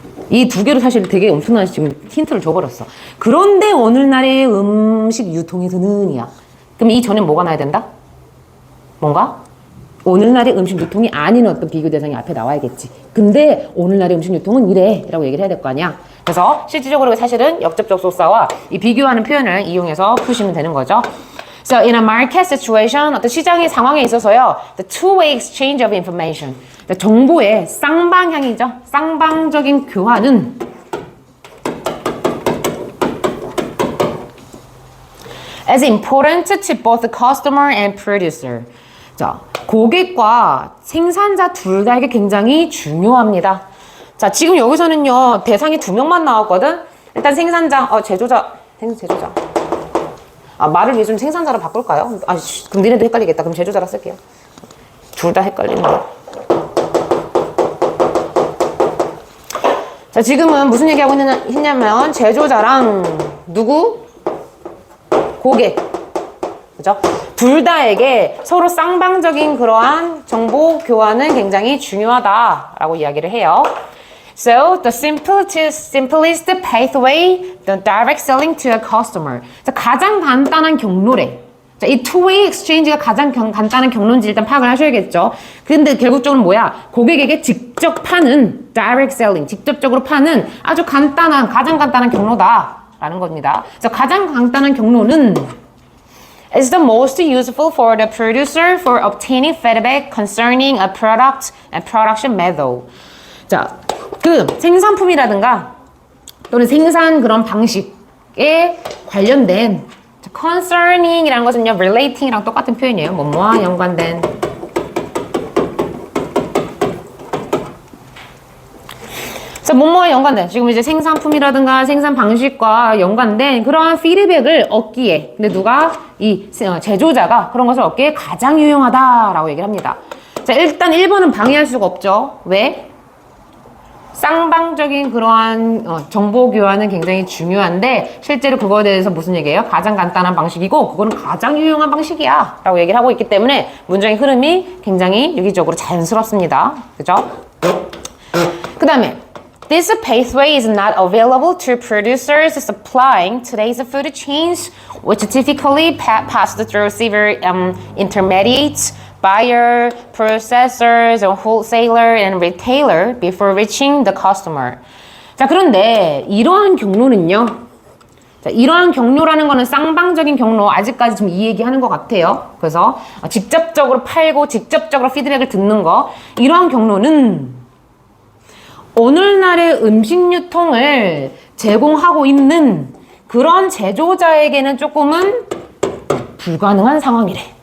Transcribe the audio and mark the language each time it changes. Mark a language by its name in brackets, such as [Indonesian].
[Korean] 이 두 개로 사실 되게 엄청난 지금 힌트를 줘버렸어. 그런데 오늘날의 음식 유통에서는 이야. 그럼 이 전에 뭐가 나야 된다? 뭔가? 오늘날의 음식 유통이 아닌 어떤 비교 대상이 앞에 나와야겠지. 근데 오늘날의 음식 유통은 이래 라고 얘기를 해야 될 거 아니야. 그래서 실질적으로 사실은 역접 접속사와 이 비교하는 표현을 이용해서 푸시면 되는 거죠. [English] So in a market situation, [Korean] 어떤 시장의 상황에 있어서요, [English] the two-way exchange of information, [Korean] 정보의 쌍방향이죠. 쌍방적인 교환은 [English] as important to both the customer and producer. [Korean] 자, 고객과 생산자 둘 다에게 굉장히 중요합니다. 자, 지금 여기서는요, 대상이 2명만 나왔거든? 일단 생산자, 제조자. 말을 위해 좀 생산자로 바꿀까요? 그럼 니네도 헷갈리겠다. 그럼 제조자라 쓸게요. 둘 다 헷갈리는 거야. 자, 지금은 무슨 얘기하고 했냐면, 제조자랑 누구? 고객. 그죠? 둘 다에게 서로 쌍방적인 그러한 정보 교환은 굉장히 중요하다라고 이야기를 해요. [English] So the simplest pathway, the direct selling to a customer. [Korean] 자, 가장 간단한 경로래. 자, 이 two-way exchange가 가장 간단한 경로인지 일단 파악을 하셔야겠죠. 근데 결국적으로 뭐야? 고객에게 직접 파는 direct selling, 직접적으로 파는 아주 간단한, 가장 간단한 경로다라는 겁니다. 그래서 가장 간단한 경로는 [English] is the most useful for the producer for obtaining feedback concerning a product and production method. [Korean] 자, 그 생산품이라든가 또는 생산 그런 방식에 관련된 concerning이라는 것은요, relating이랑 똑같은 표현이에요. 뭐뭐와 연관된. 자, 뭐뭐와 연관된. 지금 이제 생산품이라든가 생산 방식과 연관된 그러한 피드백을 얻기에, 근데 누가 이 제조자가 그런 것을 얻기에 가장 유용하다라고 얘기를 합니다. 자, 일단 1번은 방해할 수가 없죠. 왜? 쌍방적인 그러한 정보 교환은 굉장히 중요한데 실제로 그거에 대해서 무슨 얘기예요? 가장 간단한 방식이고 그거는 가장 유용한 방식이야 라고 얘기를 하고 있기 때문에 문장의 흐름이 굉장히 유기적으로 자연스럽습니다. 그죠? 그 다음에 [English] This pathway is not available to producers supplying today's food chains, which typically pass through several intermediates, buyer, processors, wholesaler, and retailer before reaching the customer. [Korean] 자, 그런데 이러한 경로는요. 자, 이러한 경로라는 거는 쌍방적인 경로, 아직까지 지금 이 얘기하는 것 같아요. 그래서 직접적으로 팔고 직접적으로 피드백을 듣는 거, 이러한 경로는 오늘날의 음식 유통을 제공하고 있는 그런 제조자에게는 조금은 불가능한 상황이래.